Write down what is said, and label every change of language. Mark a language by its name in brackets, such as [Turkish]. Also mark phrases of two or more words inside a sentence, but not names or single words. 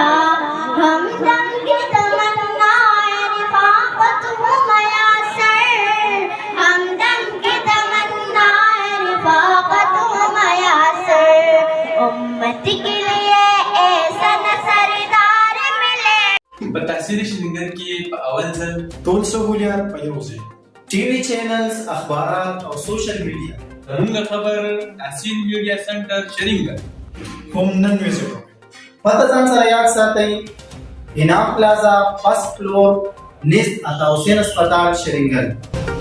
[Urdu] ہمدم کی تمنا رفاقت ہو میسر، ہمدم کی تمنا رفاقت ہو میسر، امت کے لیے ایسا نہ سردار ملے۔ [Pashto] په تحصیل شرینګر کې په اول ځل ټول سہولیات په یو ځای، [English] TV channels, [Pashto] اخبارات او [English] social media, [Pashto] زموږ خبر تحصیل میډیا سنټر شرینګر، هم نن ویزټ وکړئ۔ پته ځان سره یاد ساتئ، انعام پلازا، [English] first floor, [Pashto] نصف عطا حسین اسپتال شرینګر۔